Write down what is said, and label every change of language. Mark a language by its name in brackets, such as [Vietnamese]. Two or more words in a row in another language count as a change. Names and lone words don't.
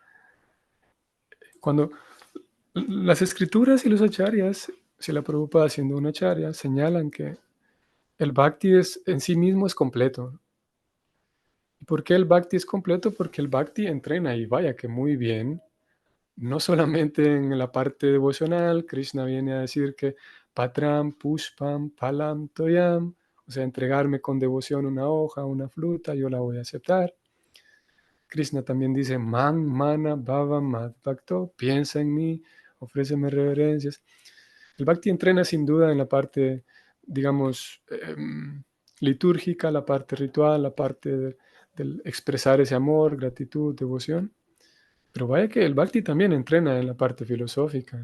[Spanish] Cuando las escrituras y los acharyas, si la Prabhupada siendo un acharya, señalan que el bhakti en sí mismo es completo. ¿Y por qué el bhakti es completo? Porque el bhakti entrena, y vaya que muy bien, no solamente en la parte devocional. Krishna viene a decir que [Sanskrit] patram, pushpam, palam, toyam, [Spanish] o sea, entregarme con devoción una hoja, una fruta, yo la voy a aceptar. Krishna también dice, [Sanskrit] man, mana, bhava, mad, bhakto, [Spanish] piensa en mí, ofréceme reverencias. El bhakti entrena sin duda en la parte, digamos, litúrgica, la parte ritual, la parte del expresar ese amor, gratitud, devoción. Pero vaya que el bhakti también entrena en la parte filosófica.